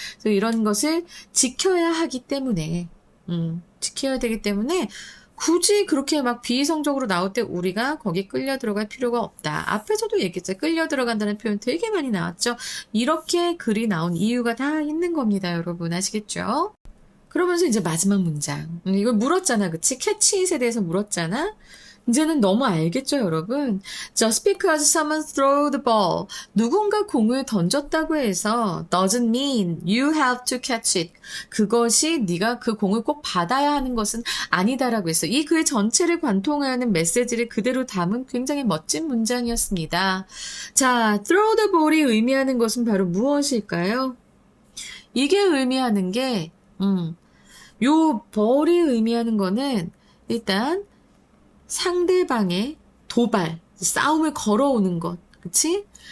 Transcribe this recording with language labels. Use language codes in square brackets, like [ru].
[ko] 그래서 이런 것을 지켜야 하기 때문에 지켜야 되기 때문에 굳이 그렇게 막 비이성적으로 나올 때 우리가 거기 끌려 들어갈 필요가 없다. 앞에서도 얘기했죠. 끌려 들어간다는 표현 되게 많이 나왔죠. 이렇게 글이 나온 이유가 다 있는 겁니다. 여러분 아시겠죠? 그러면서 이제 마지막 문장. 이걸 물었잖아. 그치? 캐치잇에 대해서 물었잖아. 이제는 너무 알겠죠, 여러분? [en] Just because someone threw the ball. [ko] 누군가 공을 던졌다고 해서 [en] doesn't mean you have to catch it. [ko] 그것이 네가 그 공을 꼭 받아야 하는 것은 아니다라고 했어. 이 글의 전체를 관통하는 메시지를 그대로 담은 굉장히 멋진 문장이었습니다. 자, [en] throw the ball [ko] 이 의미하는 것은 바로 무엇일까요? 이게 의미하는 게 요 벌이 의미하는 거는 일단 상대방의 도발, 싸움을 걸어오는 것, 그치?